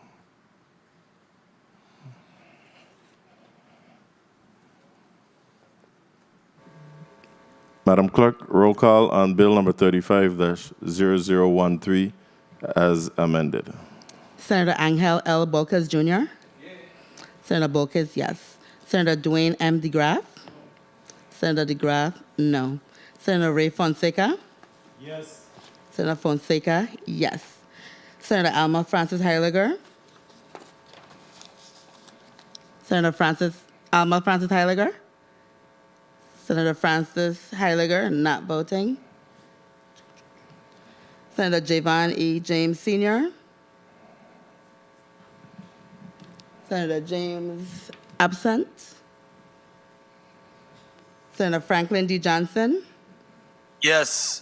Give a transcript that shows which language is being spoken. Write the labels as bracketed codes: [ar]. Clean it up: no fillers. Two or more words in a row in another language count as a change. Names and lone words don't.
[en] Madam Clerk, roll call on Bill number 35-0013 as amended. Senator Angel L. Bolkes Jr. Yes. Senator Bolkes, yes. Senator Dwayne M. DeGraff. Senator DeGraff, no. Senator Ray Fonseca. Yes. Senator Fonseca, yes. Senator Alma Francis Heiliger. Senator Alma Francis Heiliger. Senator Francis Heiliger, not voting. Senator Javon E. James Sr. Senator James, absent. Senator Franklin D. Johnson. Yes.